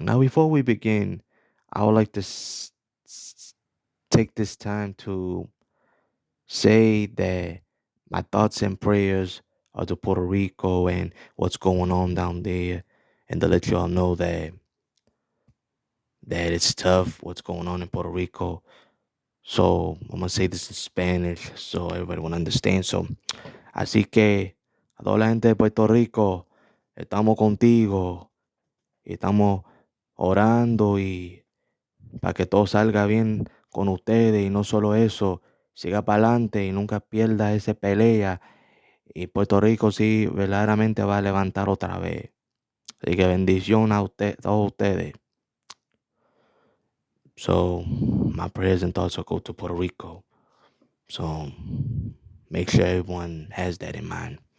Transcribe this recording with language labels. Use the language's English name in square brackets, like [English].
[English] Now, before we begin, I would like to take this time to say that my thoughts and prayers are to Puerto Rico and what's going on down there, and to let y'all know that it's tough what's going on in Puerto Rico. So I'm gonna say this in Spanish so everybody will understand. [Spanish] So así que a toda la gente de Puerto Rico, estamos contigo y estamos orando y para que todo salga bien con ustedes y no solo eso, siga para adelante y nunca pierda esa pelea y Puerto Rico sí verdaderamente va a levantar otra vez. Así que bendición a todos ustedes. [English] So my prayers and thoughts will go to Puerto Rico. So make sure everyone has that in mind.